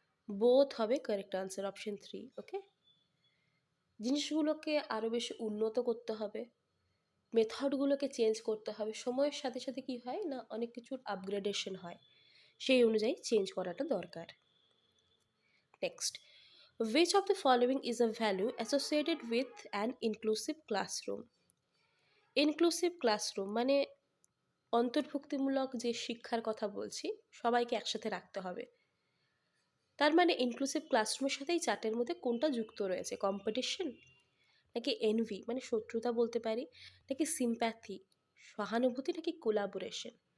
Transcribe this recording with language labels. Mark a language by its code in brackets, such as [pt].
[bn] Both হবে correct answer, option 3। ওকে, জিনিসগুলোকে আরও বেশি উন্নত করতে হবে, মেথডগুলোকে চেঞ্জ করতে হবে, সময়ের সাথে সাথে কি হয় না, অনেক কিছুর আপগ্রেডেশন হয়, সেই অনুযায়ী চেঞ্জ করাটা দরকার। [en] Next, which of the following is a value associated with an inclusive classroom? [bn] Inclusive classroom মানে অন্তর্ভুক্তিমূলক যে শিক্ষার কথা বলছি, সবাইকে একসাথে রাখতে হবে। তার মানে ইনক্লুসিভ ক্লাসরুমের সাথে এই চার্টের মধ্যে কোনটা যুক্ত রয়েছে? কম্পিটিশন, নাকি এনভি মানে শত্রুতা বলতে পারি, নাকি সিম্প্যাথি সহানুভূতি, নাকি কোলাবোরেশন?